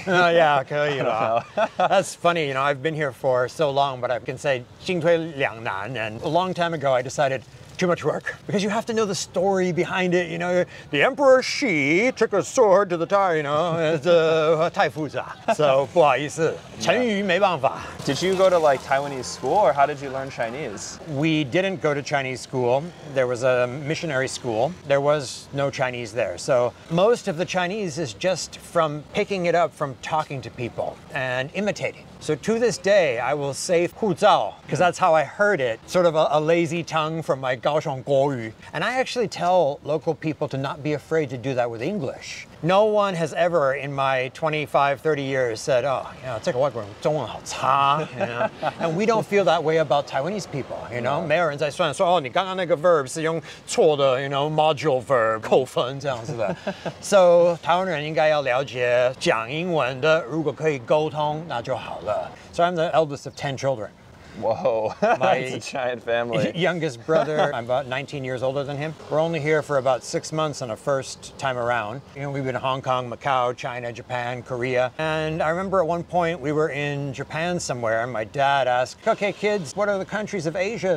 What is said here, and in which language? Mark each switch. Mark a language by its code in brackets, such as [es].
[zh] Yeah, 可以啦. [en] That's funny, you know, I've been here for so long, but I can say [zh] 进退两难. [en] And a long time ago, I decided too much work, because you have to know the story behind it. You know, the Emperor Shi took a sword to the Tar, you know, it's [zh] 太复杂. So 不好意思，成语没办法. [en] Did you go to like Taiwanese school, or how did you learn Chinese? We didn't go to Chinese school. There was a missionary school. There was no Chinese there. So most of the Chinese is just from picking it up from talking to people and imitating. So to this day, I will say [zh] 护照, [en] because that's how I heard it, sort of a lazy tongue from my Kaohsiung [zh] 国语. [en] And I actually tell local people to not be afraid to do that with English. No one has ever in my 25, 30 years said, oh, you know, [zh] 这个外国人中文好差, [en] you know? And we don't feel that way about Taiwanese people, you know? [zh] 没有人在算说，哦，你刚刚那个 verb 是用错的, [en] you know, [zh] module verb 扣分这样子的. So 台湾人应该要了解讲英文的，如果可以沟通，那就好了. [en] So I'm the eldest of 10 children. Whoa, that's a giant family. Youngest brother, I'm about 19 years older than him. We're only here for about 6 months on a first time around. You know, we've been in Hong Kong, Macau, China, Japan, Korea. And I remember at one point we were in Japan somewhere and my dad asked, okay, kids, what are the countries of Asia?